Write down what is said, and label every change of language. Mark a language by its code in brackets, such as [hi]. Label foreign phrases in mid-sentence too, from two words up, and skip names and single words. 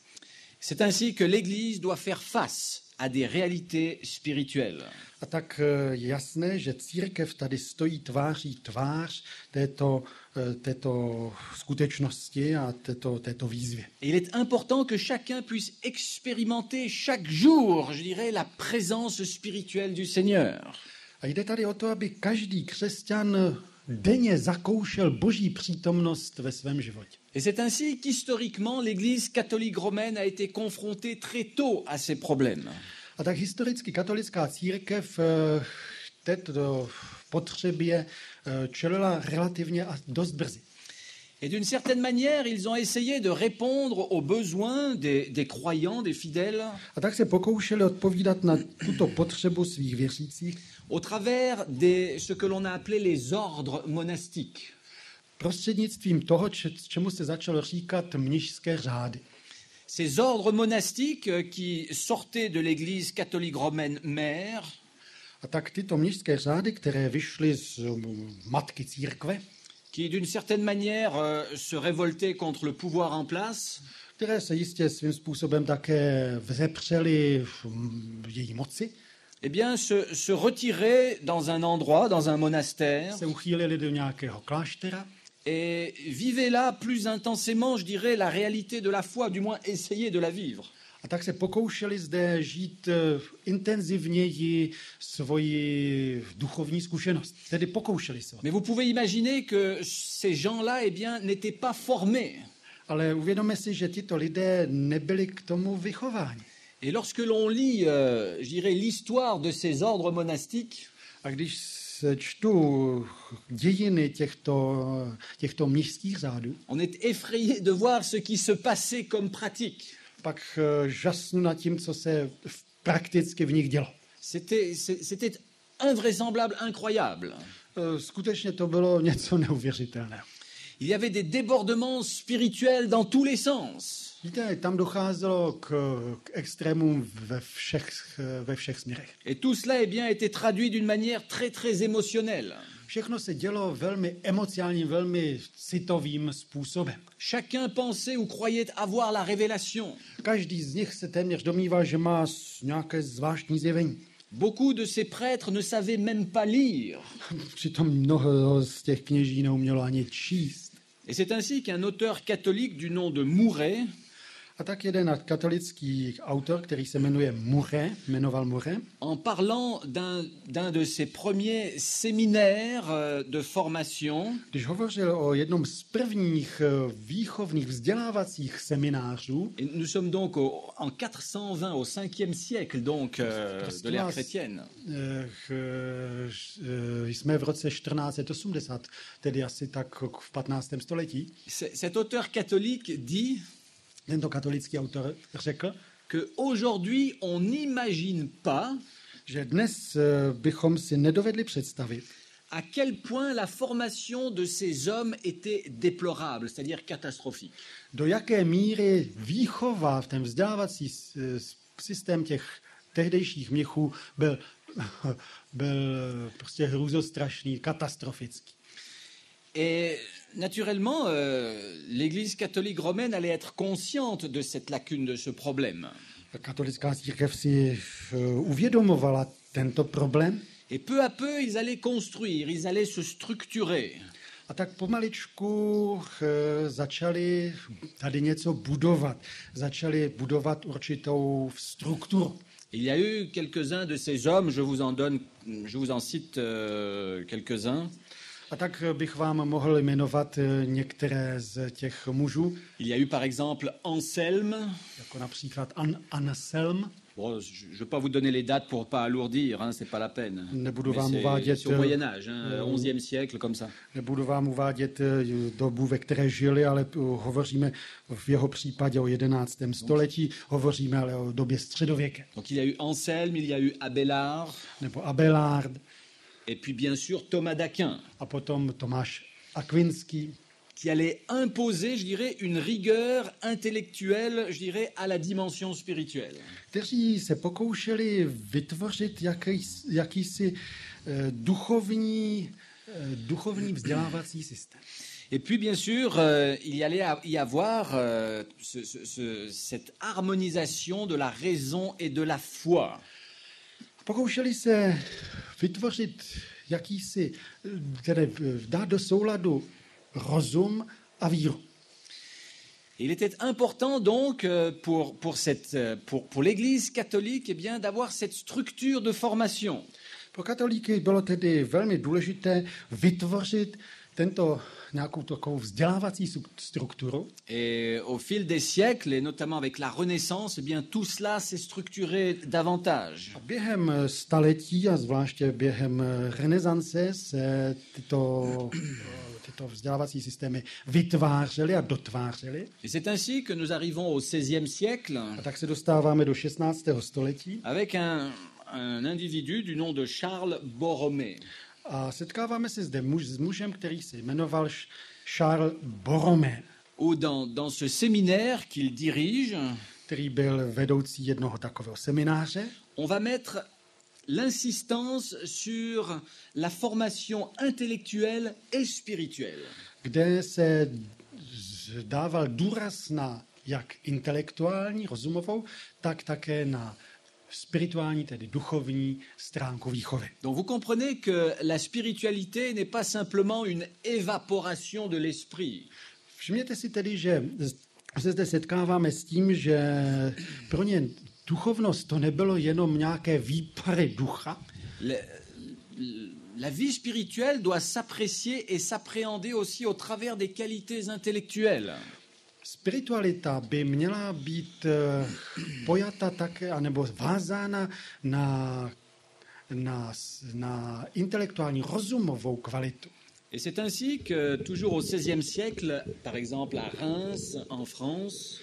[fr] C'est ainsi que l'Église doit faire face à des réalités spirituelles. [cs] A tak je jasné, že církev tady stojí tváří tvář této skutečnosti a této výzvě. [fr] Et il est important que chacun puisse expérimenter chaque jour, je dirais, la présence spirituelle du Seigneur. [cs] A jde tady o to, aby každý křesťan denně zakoušel Boží přítomnost ve svém životě. [fr] Et c'est ainsi qu'historiquement, l'Église catholique romaine a été confrontée très tôt à ces problèmes. [cs] A tak historicky katolická církev této potřebě čelila relativně a dost brzy. [fr] Et d'une certaine manière, ils ont essayé de répondre aux besoins des croyants, des fidèles, [cs] A tak se pokoušeli odpovídat na tuto potřebu svých věřících [fr] au travers de ce que l'on a appelé les ordres monastiques. [cs] prostřednictvím toho, čemu se začalo říkat mnišské řády. [fr] Ces ordres monastiques qui sortaient de l'Église catholique romaine mère, [cs] A tak tyto mnišské řády, které vyšly z matky církve, [fr] qui d'une certaine manière se révoltaient contre le pouvoir en place, [cs] které se jistě svým způsobem také vzepřely její moci, [fr] eh bien, se retiraient dans un endroit, dans un monastère, [cs] se uchýlili do nějakého kláštera [fr] et vivaient là plus intensément, je dirais, la réalité de la foi, du moins essayer de la vivre. [cs] a tak se pokoušeli zde žít intenzivněji svoji duchovní zkušenost. Tedy pokoušeli se. [fr] Mais vous pouvez imaginer que ces gens-là, eh bien, n'étaient pas formés. [cs] Ale uvědomme si, že tito lidé nebyli k tomu vychováni. [fr] Et lorsque l'on lit, je dirais, l'histoire de ces ordres monastiques, [cs] A když se čtu dějiny těchto mnišských řádů, [fr] on est effrayé de voir ce qui se passait comme pratique. [cs] pak žasnu nad tím, co se prakticky v nich dělo. [fr] C'était invraisemblable, incroyable. [cs] Skutečně to bylo něco neuvěřitelného. [fr] Il y avait des débordements spirituels dans tous les sens. [cs] Víte, tam docházelo k extrémům ve všech směrech. [fr] Et tout cela, eh bien, était traduit d'une manière très, très émotionnelle. [cs] Všechno se dělo velmi emocionálním, velmi citovým způsobem. [fr] Chacun pensait ou croyait avoir la révélation. [cs] Každý z nich se téměř domnívá, že má nějaké zvláštní zjevení. [fr] Beaucoup de ces prêtres ne savaient même pas lire. [cs] Přitom mnoho z těch kněží neumělo ani číst. [fr] Et c'est ainsi qu'un auteur catholique du nom de Mouret [cs] A tak jeden katolický autor, který se jmenoval Mouret, [fr] en parlant d'un de ses premiers séminaires de formation, [cs] když hovořil o jednom z prvních výchovných vzdělávacích seminářů, [fr] et nous sommes donc en 420 au 5e siècle donc de l'ère chrétienne. [cs] Jsme v roce 1480, tedy asi tak v 15. století. [fr] Cet auteur catholique dit [cs] Tento katolický autor řekl, [fr] que aujourd'hui on n'imagine pas [cs] že dnes bychom si nedovedli představit, [fr] à quel point la formation de ces hommes était déplorable, c'est-à-dire catastrophique. [cs] do jaké míry výchova v ten vzdělávací systém těch tehdejších mnichů byl prostě hrůzostrašný, katastrofický. [fr] Et naturellement, l'Église catholique romaine allait être consciente de cette lacune, de ce problème. [cs] Katolická církev si uvědomovala tento problém [fr] Et peu à peu, ils allaient construire, ils allaient se structurer. [cs] a tak pomaličku začali tady něco budovat. Začali budovat určitou strukturu. [fr] Il y a eu quelques-uns de ces hommes, je vous en cite quelques-uns. [cs] A tak bych vám mohl jmenovat některé z těch mužů, [fr] Il y a eu par exemple Anselme. [cs] jako například Anselm. [fr] Bon, je ne vais pas vous donner les dates pour pas alourdir, hein, c'est pas la peine. [cs] Nebudu Mais vám uvádět, [fr] c'est au Moyen Âge, hein, 11e siècle, comme ça. [cs] nebudu vám uvádět dobu, ve které žili, ale hovoříme v jeho případě o 11. století, hovoříme ale o době středověké. [fr] Donc il y a eu Anselme, il y a eu Abélard, [cs] Nebo Abelard [fr] et puis bien sûr Thomas d'Aquin, [cs] a potom Tomáš Akvinský, [fr] qui allait imposer, je dirais, une rigueur intellectuelle, je dirais, à la dimension spirituelle. [cs] kteří se pokoušeli vytvořit jakýsi duchovní vzdělávací systém. [fr] Et puis, bien sûr, il y allait y avoir cette harmonisation de la raison et de la foi. [cs] Pokoušeli se vytvořit dát do souladu rozum a víru. [fr] Il était important donc pour l'Église catholique, eh bien, d'avoir cette structure de formation. [cs] Pro katolíky bylo tedy velmi důležité vytvořit nějakou takovou vzdělávací strukturu. [fr] Et au fil des siècles, et notamment avec la Renaissance, eh bien, tout cela s'est structuré davantage. [cs] A během staletí a zvláště během renesance se tyto vzdělávací systémy vytvářely a dotvářely. [fr] Et c'est ainsi que nous arrivons au XVIe siècle [cs] A tak se dostáváme do 16. století [fr] avec un individu du nom de Charles Borromée. [cs] a setkáváme se zde s mužem, který se jmenoval Charles Borromée, [fr] Ou dans ce séminaire qu'il dirige, [cs] který byl vedoucí jednoho takového semináře. [fr] on va mettre l'insistance sur la formation intellectuelle et spirituelle. [cs] Kde se dával důraz na jak intelektuální, rozumovou, tak také na spirituální, tedy duchovní stránku výchovy. [fr] Donc vous comprenez que la spiritualité n'est pas simplement une évaporation de l'esprit. [cs] Všimněte si tedy, že se zde setkáváme s tím, že pro ně duchovnost to nebylo jenom nějaké výpary ducha. [fr] La vie spirituelle doit s'apprécier et s'appréhender aussi au travers des qualités intellectuelles. [cs] Spiritualita by měla být pojata také, anebo vázána na intelektuální rozumovou kvalitu. [fr] Et c'est ainsi que, toujours au XVIe siècle, par exemple à Reims, en France,